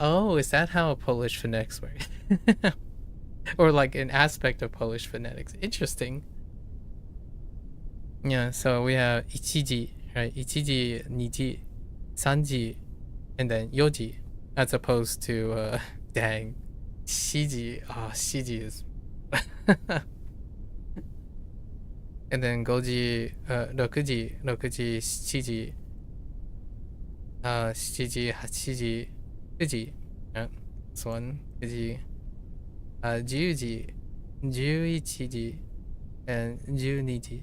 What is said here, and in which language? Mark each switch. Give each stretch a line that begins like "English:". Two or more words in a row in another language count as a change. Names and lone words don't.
English: Oh, is that how Polish phonetics work? Or like an aspect of Polish phonetics. Interesting. Yeah, so we have ichiji, right?
Japanese: Ichiji, niji, sanji,
English: and then yoji, as opposed to dang, shiji.
Japanese: Oh, shiji is.
English: And then
Japanese: goji, rokuji, shiji, 7 時、8時、9 時、
English: this one,
Japanese: 9 時、10時、11時, and 12時.